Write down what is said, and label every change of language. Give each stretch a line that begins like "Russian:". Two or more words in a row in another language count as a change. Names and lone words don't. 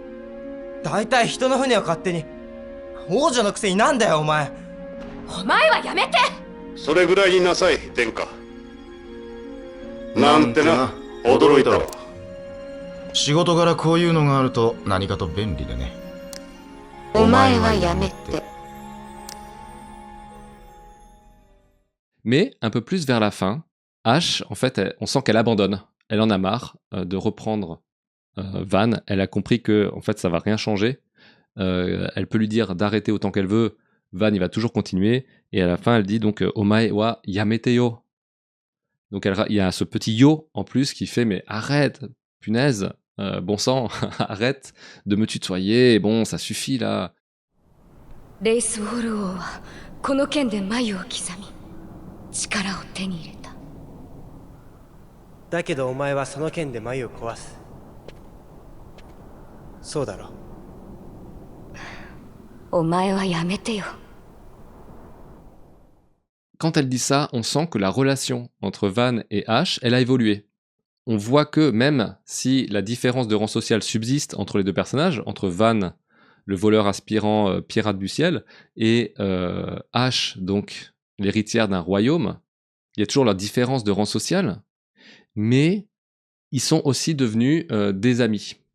Japanese: だいたい人の船を勝手に。王女のくせになんだよお前。お前はやめて。それぐらいになさい殿下。なんてな、驚いたわ。仕事柄こういうのがあると何かと便利でね。お前はやめて。
French: Mais un peu plus vers la fin, Ash, en fait, on sent qu'elle abandonne. Elle en a marre de reprendre Van. Elle a compris que en fait, ça va rien changer. Elle peut lui dire d'arrêter autant qu'elle veut. Van, il va toujours continuer. Et à la fin, elle dit donc
Japanese: お前はやめてよ.
French: Donc il y a ce petit yo en plus qui fait mais arrête, punaise, bon sang, arrête de me tutoyer. Bon, ça suffit là.
Japanese: レイスウォル王はこの剣で眉を刻み力を手に入れた。だけどお前はその剣で眉を壊す。そうだろ。お前はやめてよ。
French: Quand elle dit ça, on sent que la relation entre Van et Ash, elle a évolué. On voit que même si la différence de rang social subsiste entre les deux personnages, entre Van, le voleur aspirant pirate du ciel, et Ash, donc l'héritière d'un royaume, il y a toujours la différence de rang social, mais ils sont aussi devenus des amis.